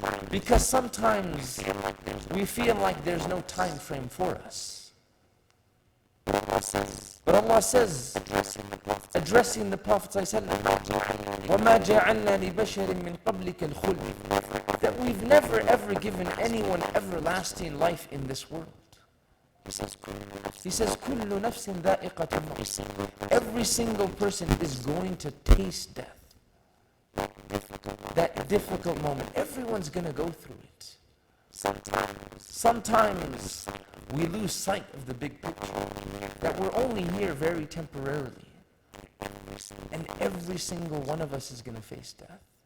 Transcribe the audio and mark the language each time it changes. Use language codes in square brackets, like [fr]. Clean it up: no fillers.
[en] Because sometimes we feel like there's no time frame for us. But Allah says, addressing the Prophet [ar] وَمَا جَعَلْنَا لِبَشَرٍ مِّن قَبْلِكَ الْخُلْدِ, [en] that we've never ever given anyone everlasting life in this world. He says, [ar] كُلُّ نَفْسٍ ذَائِقَةُ الْمَوْتِ. [en] Every single person is going to taste death. That difficult moment. Everyone's going to go through it. Sometimes we lose sight of the big picture. That we're only here very temporarily. And every single one of us is going to face death.